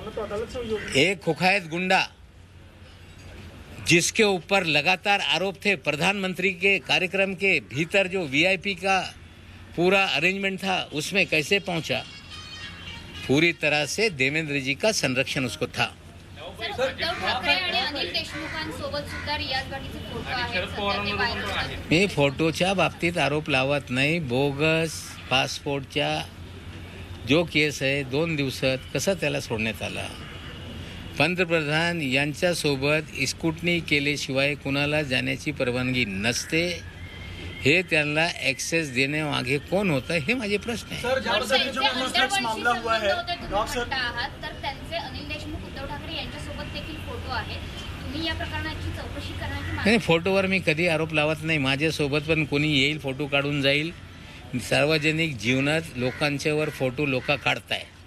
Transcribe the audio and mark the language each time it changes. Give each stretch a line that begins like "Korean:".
Hindi: एक कुख्यात गुंडा जिसके ऊपर लगातार आरोप थे, प्रधानमंत्री के कार्यक्रम के भीतर जो वीआईपी का पूरा अरेंजमेंट था उसमें कैसे पहुंचा? पूरी तरह से देवेंद्र जी का संरक्षण उसको था।
Marathi: उद्धव ठाकरे आणि अनिल देशमुखांसोबत सुद्धा रियाज भाटीचे फोटो आहेत। मी फोटोच्या बाबतीत आरोप लावत नाही। बोगस पासपोर्टच्या जो केस आहे 2 दिवसात कसा त्याला सोडण्यात आला? पंतप्रधान यांच्यासोबत स्कूटनी केल्याशिवाय कुणाला जाण्याची परवानगी नसते, हे त्यांना ॲक्सेस देण्यामागे कोण होतं, हे माझे प्रश्न आहे। सर, ज्या पद्धतीने जो ड्रग्स
Hindi: मामला हुआ है,
Marathi: डॉक्टर आहात तर त्यांचे अनिल देशमुख उद्धव ठाकरे यांच्यासोबत देखील फोटो आहेत। तुम्ही या प्रकरणाची चौकशी करण्याची मागणी? नाही, फोटोवर मी कधी आरोप लावत नाही। माझ्यासोबत पण कोणी येईल, फोटो काढून जाईल। सार्वजनिक जीवनात लोकांच्यावर फोटो लोक काढताय।